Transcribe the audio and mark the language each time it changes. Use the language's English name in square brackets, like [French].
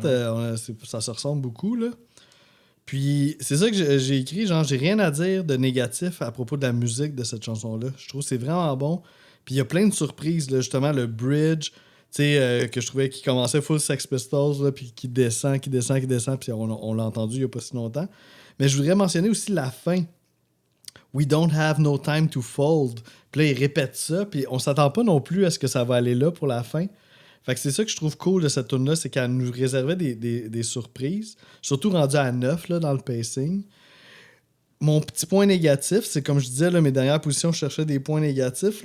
[French] date, ça se ressemble beaucoup, là. Puis, c'est ça que j'ai écrit, genre, j'ai rien à dire de négatif à propos de la musique de cette chanson-là. Je trouve que c'est vraiment bon. Puis, il y a plein de surprises, là, justement, le bridge, tu sais, que je trouvais qui commençait full Sex Pistols, là, puis qui descend, puis on l'a entendu il n'y a pas si longtemps. Mais je voudrais mentionner aussi la fin. [English] We don't have no time to fold. [French] Puis là, il répète ça, puis on s'attend pas non plus à ce que ça va aller là pour la fin. Fait que c'est ça que je trouve cool de cette tune-là, c'est qu'elle nous réservait des surprises, surtout rendu à 9 là, dans le pacing. Mon petit point négatif, c'est comme je disais, là, mes dernières positions, je cherchais des points négatifs.